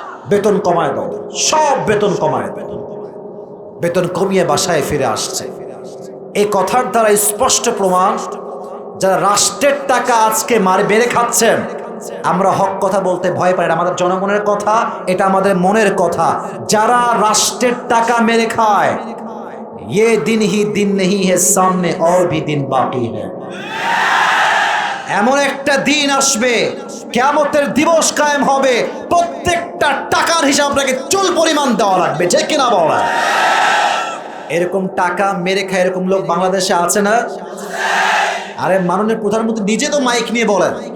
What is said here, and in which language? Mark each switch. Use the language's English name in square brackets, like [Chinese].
[Bangla] বেতন কমায় দাও, সব বেতন কমায় দাও। বেতন কমিয়ে বাসায় ফিরে আসছে। এই কথার দ্বারা স্পষ্ট প্রমাণ, যারা রাষ্ট্রের টাকা আজকে মেরে খাচ্ছেন, আমরা হক কথা বলতে ভয় পাই, আমাদের জনগণের কথা, এটা আমাদের মনের কথা। যারা রাষ্ট্রের টাকা মেরে খায়, [Hindi] ये दिन ही दिन नहीं है, सामने और भी दिन बाकी है। [Bangla] এমন একটা দিন আসবে, কিয়ামতের দিবস কায়েম হবে, প্রত্যেকটা টাকার হিসাব আপনাকে চুল পরিমাণ দেওয়া লাগবে, যে কিনা বলা। এরকম টাকা মেরে খায় এরকম লোক বাংলাদেশে আছে না? আরে মাননীয় প্রধানমন্ত্রী নিজে তো মাইক নিয়ে বলেন